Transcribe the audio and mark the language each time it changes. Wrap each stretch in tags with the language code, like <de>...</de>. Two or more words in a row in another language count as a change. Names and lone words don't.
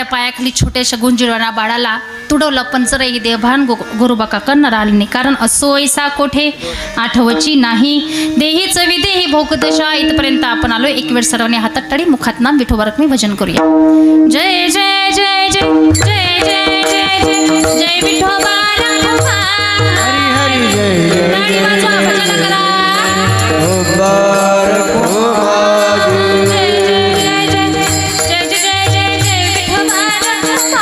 <mr>पायाखाली छोट्याशा गुंजिरवाना बाळाला तुडवलं, पण जरही देवभान गोरोबाका करणार आले नाही. कारण असो ऐसा कोठे आठवची नाही, देहीच विदेही भोगदशा. इथपर्यंत आपण आलो. एक वेळ सर्वांनी हातात टाळी, मुखात नाम, विठोबा रखमी भजन करूया. जय जय जय जय जय जय जय जय जय विठोबा रखमा. हरी हरी जय जय टाळी वाजवा, भजन करा.</mr> <hi>मुबारक हो</hi> <mr>माझे. जय जय जय जय जय जय जय जय विठोबा रखमा.</mr>